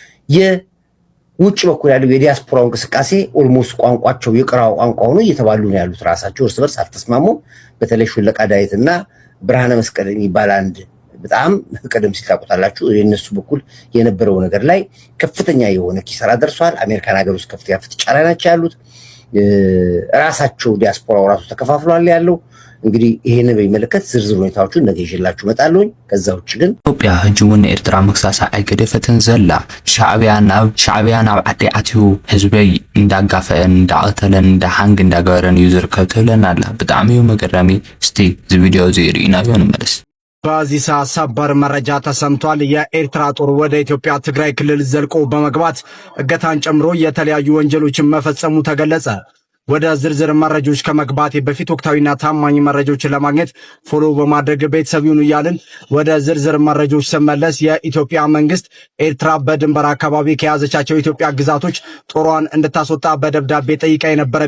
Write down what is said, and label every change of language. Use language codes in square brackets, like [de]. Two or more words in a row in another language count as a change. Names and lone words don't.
[am] ውጭ በኩል ያለው የዲያስፖራው እንቅስቃሴ ኦልሞስት ቋንቋቸው የቅራው ቋንቋ ሆኖ እየተባሉ ነው ያሉት። ራሳቸው እርስ በርስ አልተስማሙም። በተለይ ሹለቃ ዳዊትና ብርሃነ መስቀል የሚባል አንድ በጣም ቀደም ሲል ታውቁታላችሁ። የነሱ በኩል የነበረው ነገር ላይ ከፍተኛ የሆነ ኪሳራ ደርሷል። አሜሪካን ሀገር ውስጥ ከፍተኛ ፍጥጫ ላይ ናቸው ያሉት። ራሳቸው ዲያስፖራው ራሱ ተከፋፍሏል ያለው። እንግዲህ ይሄንን በሚመለከት ዝርዝር ሁኔታዎችን ነገ ይዤላችሁ እመጣለሁ። ከዛ ውጭ ግን [ti] ኢትዮጵያ ህጅውን ኤርትራ መክሳሳ አይገደፈትን ዘላ ሻዕቢያ ናብ ዓዲ አትዩ ህዝበይ እንዳጋፈአን እንዳቀተለን እንዳሃንግ እንዳገበረን እዩ ዝርከብ ትብለና ኣላ። ብጣዕሚ እዩ መገረሚ። እስቲ እዚ ቪድዮ እዚ ርኢናዮ ንመለስ። [am] በዚህ ሰዓት ሰበር መረጃ ተሰምቷል። የኤርትራ ጦር ወደ ኢትዮጵያ ትግራይ ክልል ዘልቆ በመግባት እገታን ጨምሮ የተለያዩ ወንጀሎችን መፈጸሙ ተገለጸ። ወደ ዝርዝር መረጃዎች ከመግባቴ በፊት ወቅታዊና ታማኝ መረጃዎችን ለማግኘት ፎሎ በማድረግ ቤተሰብ ይሁኑ እያልን ወደ ዝርዝር መረጃዎች ስመለስ የኢትዮጵያ መንግስት ኤርትራ በድንበር አካባቢ ከያዘቻቸው የኢትዮጵያ ግዛቶች ጦሯን እንድታስወጣ በደብዳቤ ጠይቃ የነበረ